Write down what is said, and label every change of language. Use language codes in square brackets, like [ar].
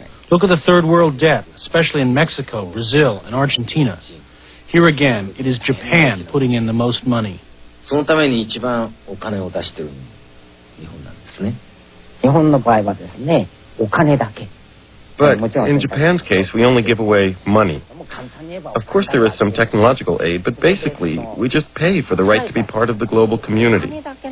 [en] Look at the third world debt, especially in Mexico, Brazil, and Argentina. Here again, it is Japan putting in the most money. [ja] そのために一番お金を出している日本なんですね。日本の場合はですね、お金だけ。 [en] But in Japan's case, we only give away money. Of course, there is some technological aid, but basically, we just pay for the right to be part of the global community.